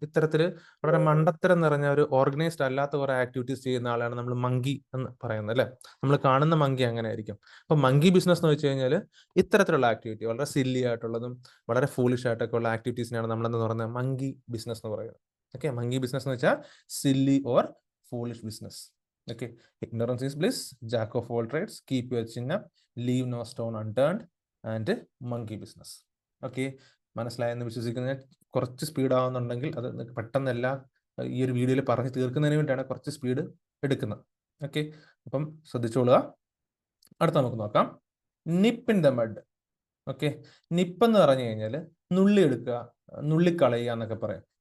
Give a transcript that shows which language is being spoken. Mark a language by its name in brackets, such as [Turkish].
[Malayalam] ഇത്തരത്തിൽ വളരെ മണ്ടത്തരം നിറഞ്ഞ ഒരു ഓർഗനൈസ്ഡ് അല്ലാത്ത കുറെ ആക്ടിവിറ്റീസ് ചെയ്യുന്ന ആളാണ് നമ്മൾ മങ്കി എന്ന് പറയുന്നത്, അല്ലെ? നമ്മൾ കാണുന്ന മങ്കി അങ്ങനെ ആയിരിക്കും. അപ്പൊ മങ്കി ബിസിനസ് എന്ന് വെച്ച് കഴിഞ്ഞാൽ ഇത്തരത്തിലുള്ള ആക്ടിവിറ്റി, വളരെ സില്ലി ആയിട്ടുള്ളതും വളരെ ഫൂളിഷ് ആയിട്ടൊക്കെ ഉള്ള ആക്ടിവിറ്റീസിനാണ് നമ്മളെന്ന് പറയുന്നത് മങ്കി ബിസിനസ് എന്ന് പറയുന്നത്. [English] okay, monkey business [Malayalam] എന്ന് വെച്ചാൽ [English] Silly or foolish business. Okay, ignorance is bliss, jack of all trades, keep your chin up, leave no stone unturned, and monkey business. [Malayalam] Okay, മനസ്സിലായെന്ന് വിശ്വസിക്കുന്ന. കുറച്ച് സ്പീഡ് ആവുന്നുണ്ടെങ്കിൽ അത് പെട്ടെന്ന് എല്ലാ ഈ ഒരു വീഡിയോയിൽ പറഞ്ഞ് തീർക്കുന്നതിന് വേണ്ടിയാണ് കുറച്ച് സ്പീഡ് എടുക്കുന്നത്. ഓക്കെ, അപ്പം ശ്രദ്ധിച്ചോളുക. അടുത്ത നമുക്ക് നോക്കാം, നിപ്പ് ഇൻ ദ മഡ്. ഓക്കെ, നിപ്പ് എന്ന് പറഞ്ഞു കഴിഞ്ഞാൽ നുള്ളി എടുക്കുക, നുള്ളിക്കളയുക എന്നൊക്കെ പറയാം.